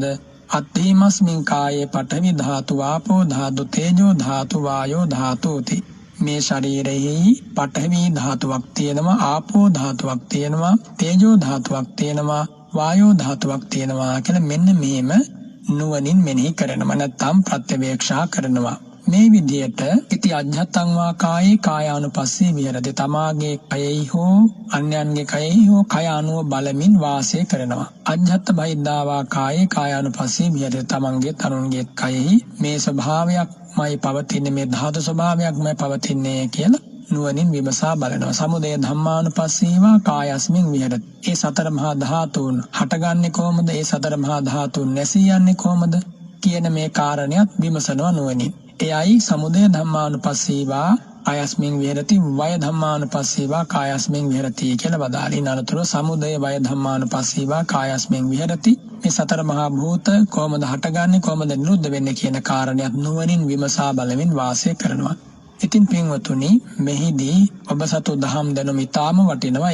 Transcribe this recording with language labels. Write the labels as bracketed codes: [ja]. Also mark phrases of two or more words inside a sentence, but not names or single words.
[pi] අත්ථීමස්මින් කායේ පඨවි ධාතු ආපෝ ධාතු තේජෝ ධාතු වායෝ ධාතුති. [si] මේ ශරීරයේ පඨවි ධාතුවක් තියෙනවා, ආපෝ ධාතුවක් තියෙනවා, තේජෝ ධාතුවක් තියෙනවා, වායෝ ධාතුවක් තියෙනවා කියලා මෙන්න මේම නුවණින් මෙනෙහි කරනවා. නැත්නම් ප්‍රත්‍යවේක්ෂා කරනවා. මේ විදියට [pi] ඉති අජ්ජත්තං වා කායේ කායානුපස්සී විහෙරති. [si] තමාගේ කයෙහි හෝ අන්‍යයන්ගේ කයෙහි හෝ කය අනුව බලමින් වාසය කරනවා. [pi] අජ්ජත්ත බහිද්ධා වා කායේ කායානුපස්සී විහෙරති. [si] තමන්ගේ තරුණගේ කයෙහි මේ ස්වභාවයක්මයි පවතින්නේ, මේ ධාතු ස්වභාවයක්මයි පවතින්නේ කියලා නුවණින් විමසා බලනවා. [pi] සමුදය ධම්මානුපස්සීවා කායස්මින් විහෙරති. [si] ඒ සතර මහා ධාතුන් හටගන්නේ කොහොමද? ඒ සතර මහා ධාතුන් නැසී යන්නේ කොහොමද කියන මේ කාරණයක් විමසනවා නුවණින්. එයයි [pi] සමුදය ධම්මානුපස්සීවා කායස්මින් විහෙරති, වය ධම්මානුපස්සීවා කායස්මින් විහෙරති [si] කියලා වදාළේ. [pi] අනතුරු සමුදය වය ධම්මානුපස්සීවා කායස්මින් විහෙරති. [si] මේ සතර මහා භූත කොහොමද හටගන්නේ, කොහොමද නිරුද්ධ වෙන්නේ කියන කාරණයක් නුවණින් විමසා බලමින් වාසය කරනවා. ඉතින් පින්වතුනි, මෙහිදී ඔබ සතු දහම් දැනුම ඉතාම වටිනවා.